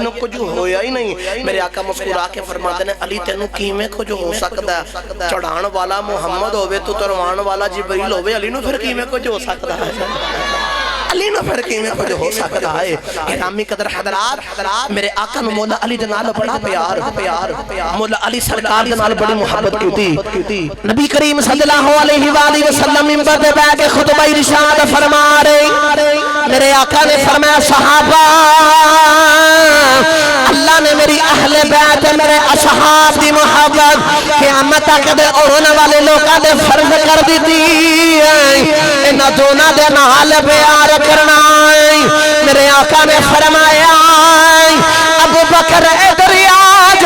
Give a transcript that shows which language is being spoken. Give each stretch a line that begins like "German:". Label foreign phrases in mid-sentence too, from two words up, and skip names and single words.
Punjabi: نوں کجھ ہویا ای نہیں میرے آقا مسکرا کے فرماندے نیں علی تینوں کویں کجھ ہو سکدا اے چڑھان والا محمد ہووے تے تروان والا جبریل ہووے علی نوں فیر کویں کجھ ہو سکدا اے علی نوں فیر کویں کجھ ہو سکدا اے انعامی قدر حضرات میرے آقا نوں مولا علی دے نال بڑا پیار مولا علی سرکار دے نال بڑی محبت کیتی نبی کریم
Arabic: صلى الله عليه وسلم
Punjabi: منبر تے بیٹھ کے خطبہ ارشاد فرما رہے میرے آقا نے فرمایا صحابہ اللہ نے میری اہل بیت میرے اصحاب دی محبت قیامت تک دے ہون والے لوکاں تے فرض کر دتی اینہاں دوہاں دے نال پیار کرنا میرے آقا نے فرمایا ابو بکر ایدھر آ جا